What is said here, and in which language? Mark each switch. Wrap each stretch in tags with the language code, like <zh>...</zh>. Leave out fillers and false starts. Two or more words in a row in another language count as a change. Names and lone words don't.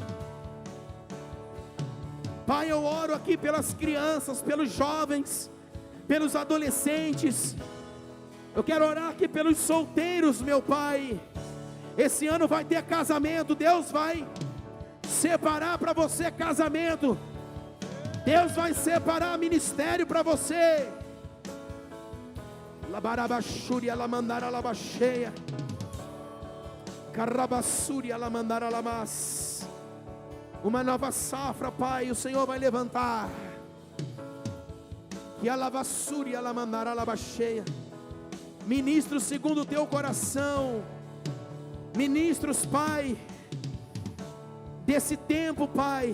<pt>Pai, eu oro aqui pelas crianças, pelos jovens, pelos adolescentes. Eu quero orar aqui pelos solteiros, meu Pai. Esse ano vai ter casamento, Deus vai separar para você casamento. Deus vai separar ministério para você. Labarabashuri alamandara labacheia. Carabasuri alamandara lamas. Uma nova safra, Pai, o Senhor vai levantar. Que alavassuri alamandara labacheia. Ministros segundo o teu coração. Ministros, Pai, desse tempo, Pai.</pt>